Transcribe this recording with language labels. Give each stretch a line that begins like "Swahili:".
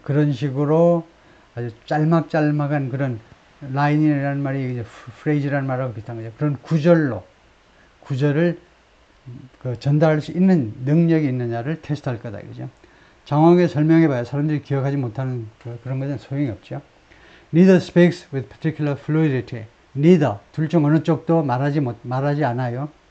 Korean: 그런 식으로 아주 짤막짤막한 그런 라인이라는 말이 이제 프레이즈라는 말하고 비슷한 거죠. 그런 구절을 전달할 수 있는 능력이 있느냐를 테스트할 거다. 그죠? 정확하게 설명해봐야 사람들이 기억하지 못하는 그런 것은 소용이 없죠.
English: Neither speaks with particular fluidity. Neither.
Korean: 둘 중 어느 쪽도 말하지 않아요.